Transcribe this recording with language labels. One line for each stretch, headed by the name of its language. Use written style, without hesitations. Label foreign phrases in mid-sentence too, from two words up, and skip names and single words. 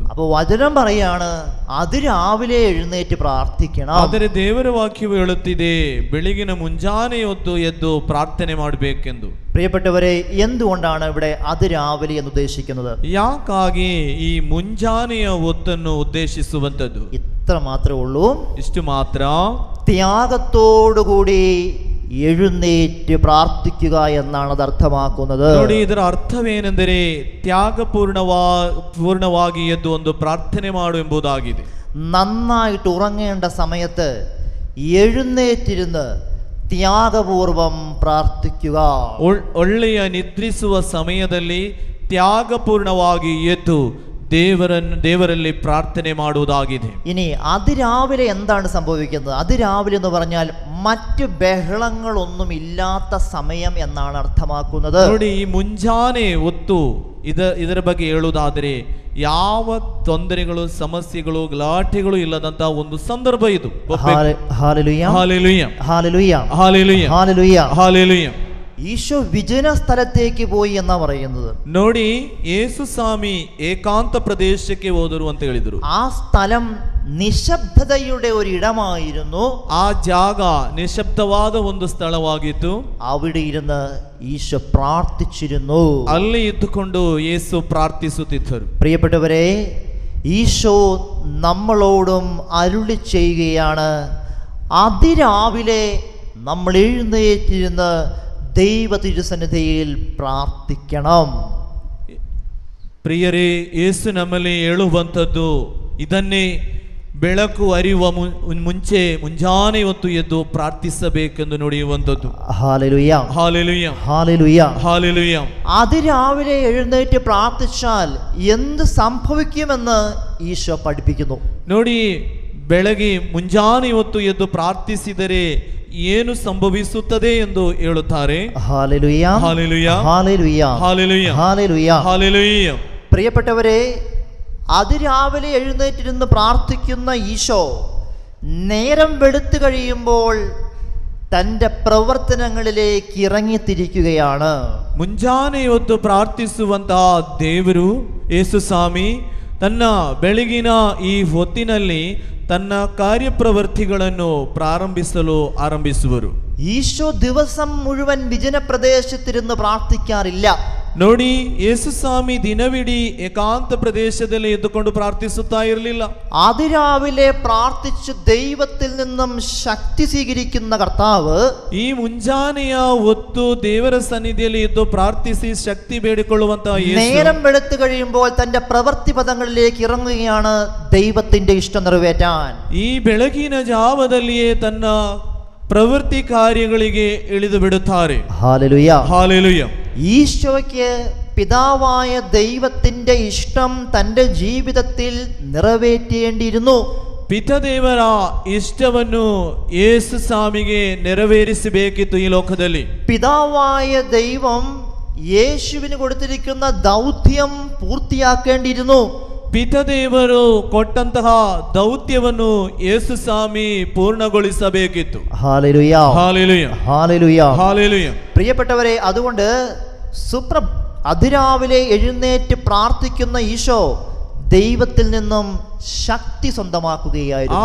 Malayalam: അപ്പോൾ വചനം പറയാണ്, അതിരാവിലെ എഴുന്നേറ്റ് പ്രാർത്ഥിക്കണം.
Kannada: ಆದರೆ ದೇವರ ವಾಕ್ಯವು ಹೇಳುತ್ತಿದೆ, ಬೆಳಗಿನ ಮುಂಜಾನೆ ಹೊತ್ತು ಎದ್ದು ಪ್ರಾರ್ಥನೆ ಮಾಡಬೇಕೆಂದು.
Malayalam: പ്രിയപ്പെട്ടവരെ, എന്തുകൊണ്ടാണ് ഇവിടെ അതിരാവിലെ എന്ന് ഉദ്ദേശിക്കുന്നത്?
Kannada: ಯಾಕಾಗಿ ಈ ಮುಂಜಾನೆಯ ಹೊತ್ತನ್ನು ಉದ್ದೇಶಿಸುವಂಥದ್ದು?
Malayalam: ഇത്ര മാത്രമേ ഉള്ളൂ.
Kannada: ಇಷ್ಟು ಮಾತ್ರ.
Malayalam: ത്യാഗത്തോടുകൂടി എഴുന്നേറ്റ് പ്രാർത്ഥിക്കുക എന്നാണ് അത് അർത്ഥമാക്കുന്നത്.
Kannada: ನೋಡಿ, ಇದರ ಅರ್ಥವೇನೆಂದರೆ ತ್ಯಾಗಪೂರ್ಣವಾಗಿ ಎದ್ದು ಒಂದು ಪ್ರಾರ್ಥನೆ ಮಾಡು ಎಂಬುದಾಗಿದೆ.
Malayalam: നന്നായിട്ട് ഉറങ്ങേണ്ട സമയത്ത് എഴുന്നേറ്റിരുന്ന് ത്യാഗപൂർവം പ്രാർത്ഥിക്കുക.
Kannada: ಒಳ್ಳೆಯ ನಿದ್ರಿಸುವ ಸಮಯದಲ್ಲಿ ತ್ಯಾಗಪೂರ್ಣವಾಗಿ ಎದ್ದು ದೇವರಲ್ಲಿ ಪ್ರಾರ್ಥನೆ ಮಾಡುವುದಾಗಿದೆ.
Malayalam: ഇനി അതിരാവിലെ എന്താണ് സംഭവിക്കുന്നത്? അതിരാവിലെ എന്ന് പറഞ്ഞാൽ മറ്റ് ബഹളങ്ങളൊന്നും ഇല്ലാത്ത സമയം എന്നാണ് അർത്ഥമാക്കുന്നത്.
Kannada: ನೋಡಿ, ಈ ಮುಂಜಾನೆ ಹೊತ್ತು ಇದರ ಬಗ್ಗೆ ಹೇಳುವುದಾದರೆ ಯಾವ ತೊಂದರೆಗಳು, ಸಮಸ್ಯೆಗಳು, ಗಲಾಟೆಗಳು ಇಲ್ಲದಂತಹ ಒಂದು ಸಂದರ್ಭ ಇದು.
Malayalam: ഹല്ലേലൂയ, ഹല്ലേലൂയ, ഹല്ലേലൂയ, ഹല്ലേലൂയ, ഹല്ലേലൂയ, ഹല്ലേലൂയ. ഈശോ വിജന സ്ഥലത്തേക്ക് പോയി എന്നാ പറയുന്നത്.
Kannada: ನೋಡಿ, ಯೇಸು ಸ್ವಾಮಿ ಏಕಾಂತ ಪ್ರದೇಶಕ್ಕೆ ಹೋದರು ಅಂತ ಹೇಳಿದರು.
Malayalam: ആ സ്ഥലം നിശബ്ദതയുടെ ഒരു ഇടമായിരുന്നു.
Kannada: ಆ ಜಾಗ ನಿಶಬ್ದವಾದ ಒಂದು ಸ್ಥಳವಾಗಿತ್ತು.
Malayalam: അവിടെ ഇരുന്ന് ഈശോ പ്രാർത്ഥിച്ചിരുന്നു.
Kannada: ಅಲ್ಲಿ ಇದ್ದುಕೊಂಡು ಯೇಸು ಪ್ರಾರ್ಥಿಸುತ್ತಿದ್ದರು.
Malayalam: പ്രിയപ്പെട്ടവരെ, ഈശോ നമ്മളോടും അരുളി ചെയ്യുകയാണ്, അതിരാവിലെ നമ്മൾ എഴുന്നേറ്റിരുന്ന് ദൈവ തിരുസന്നിധിയിൽ പ്രാർത്ഥിക്കണം.
Kannada: ಪ್ರಿಯರೇ, ಯೇಸು ನಮ್ಮಲ್ಲಿ ಹೇಳುವಂಥದ್ದು ಇದನ್ನೇ. ಬೆಳಕು ಹರಿಯುವ ಮುಂಚೆ ಮುಂಜಾನೆ ಹೊತ್ತು ಎದ್ದು ಪ್ರಾರ್ಥಿಸಬೇಕೆಂದು ನುಡಿಯುವಂಥದ್ದು.
Malayalam: ഹല്ലേലൂയ, ഹല്ലേലൂയ, ഹല്ലേലൂയ, ഹല്ലേലൂയ. അതിരാവിലെ എഴുന്നേറ്റ് പ്രാർത്ഥിച്ചാൽ എന്ത് സംഭവിക്കുമെന്ന് ഈശോ പഠിപ്പിക്കുന്നു.
Kannada: ನೋಡಿ, ಬೆಳಗ್ಗೆ ಮುಂಜಾನೆ ಹೊತ್ತು ಎದ್ದು ಪ್ರಾರ್ಥಿಸಿದರೆ ಏನು ಸಂಭವಿಸುತ್ತದೆ ಎಂದು ಹೇಳುತ್ತಾರೆ.
Malayalam: ഹല്ലേലൂയ, ഹല്ലേലൂയ, ഹല്ലേലൂയ, ഹല്ലേലൂയ, ഹല്ലേലൂയ. ഹല്ലേലൂയ. പ്രിയപ്പെട്ടവരെ, അതിരാവിലെ എഴുന്നേറ്റിരുന്ന് പ്രാർത്ഥിക്കുന്ന ഈശോ നേരം വെളുത്തു കഴിയുമ്പോൾ തൻ്റെ പ്രവർത്തനങ്ങളിലേക്ക് ഇറങ്ങിത്തിരിക്കുകയാണ്.
Kannada: ಮುಂಜಾನೆ ಹೊತ್ತು ಪ್ರಾರ್ಥಿಸುವಂತಹ ದೇವರು ಯೇಸು ಸ್ವಾಮಿ ತನ್ನ ಬೆಳಗಿನ ಈ ಹೊತ್ತಿನಲ್ಲಿ ತನ್ನ ಕಾರ್ಯಪ್ರವೃತ್ತಿಗಳನ್ನು ಪ್ರಾರಂಭಿಸಲು ಆರಂಭಿಸುವರು.
Malayalam: ഈശോ ദിവസം മുഴുവൻ വിജനപ്രദേശത്തിരുന്ന് പ്രാർത്ഥിക്കാറില്ല.
Kannada: ನೋಡಿ, ಯೇಸು ಸ್ವಾಮಿ ದಿನವಿಡೀ ಏಕಾಂತ ಪ್ರದೇಶದಲ್ಲಿ ಎದ್ದುಕೊಂಡು ಪ್ರಾರ್ಥಿಸುತ್ತಾ ಇರಲಿಲ್ಲ.
Malayalam: അതിരാവിലെ പ്രാർത്ഥിച്ച് ദൈവത്തിൽ നിന്നും ശക്തി സ്വീകരിക്കുന്ന കർത്താവ്
Kannada: ಈ ಮುಂಜಾನೆಯ ಹೊತ್ತು ದೇವರ ಸನ್ನಿಧಿಯಲ್ಲಿ ಎದ್ದು ಪ್ರಾರ್ಥಿಸಿ ಶಕ್ತಿ ಬೇಡಿಕೊಳ್ಳುವಂತಹ ಯೇಸು
Malayalam: നേരം വെളുത്തു കഴിയുമ്പോൾ തന്റെ പ്രവൃത്തി പദങ്ങളിലേക്ക് ഇറങ്ങുകയാണ് ദൈവത്തിന്റെ ഇഷ്ടം നിറവേറ്റാൻ.
Kannada: ಈ ಬೆಳಗಿನ ಜಾವದಲ್ಲಿಯೇ ತನ್ನ ಪ್ರವೃತ್ತಿ ಕಾರ್ಯಗಳಿಗೆ ಇಳಿದು ಬಿಡುತ್ತಾರೆ.
Malayalam: ഹല്ലേലൂയ.
Kannada: ಹಾಲೆಲೂಯ.
Malayalam: ഈശോയ്ക്ക് പിതാവായ ദൈവത്തിന്റെ ഇഷ്ടം തന്റെ ജീവിതത്തിൽ നിറവേറ്റേണ്ടിയിരുന്നു.
Kannada: ಪಿತದೇವರ ಇಷ್ಟವನ್ನು ಯೇಸು ಸ್ವಾಮಿಗೆ ನೆರವೇರಿಸಬೇಕಿತ್ತು ಈ ಲೋಕದಲ್ಲಿ.
Malayalam: പിതാവായ ദൈവം യേശുവിന് കൊടുത്തിരിക്കുന്ന ദൗത്യം പൂർത്തിയാക്കേണ്ടിയിരുന്നു.
Kannada: ಪಿತದೇವರು ಕೊಟ್ಟಂತಹ ದೌತ್ಯವನ್ನು ಯೇಸು ಸ್ವಾಮಿ ಪೂರ್ಣಗೊಳಿಸಬೇಕಿತ್ತು.
Malayalam: ഹല്ലേലൂയ.
Kannada: ಹಾಲೆಲೂಯ.
Malayalam: ഹല്ലേലൂയ.
Kannada: ಹಾಲೆಲೂಯ.
Malayalam: പ്രിയപ്പെട്ടവരെ, അതുകൊണ്ട് അതിരാവിലെ എഴുന്നേറ്റ് പ്രാർത്ഥിക്കുന്ന ഈശോ ദൈവത്തിൽ നിന്നും ശക്തി സ്വന്തമാക്കുകയായിരുന്നു.